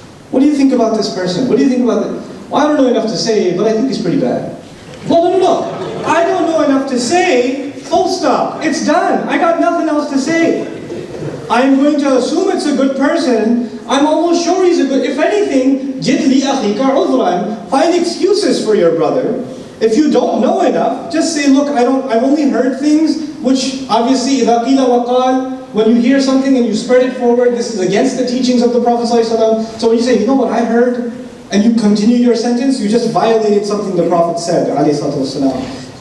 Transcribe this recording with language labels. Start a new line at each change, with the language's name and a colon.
English: What do you think about this person? What do you think about that? Well, I don't know enough to say, but I think he's pretty bad. Well, no. I don't know enough to say, full stop. It's done. I got nothing else to say. I'm going to assume it's a good person. I'm almost sure he's a good... If anything,
Arabic: جِدْ لِأَخِيكَ عُذْرًا.
English: Find excuses for your brother. If you don't know enough, just say, look, I've only heard things which obviously,
Arabic: إِذَا قِيلَ وَقَالَ,
English: when you hear something and you spread it forward, this is against the teachings of the Prophet ﷺ. So when you say, you know what I heard, and you continue your sentence, you just violated something the Prophet said, ﷺ.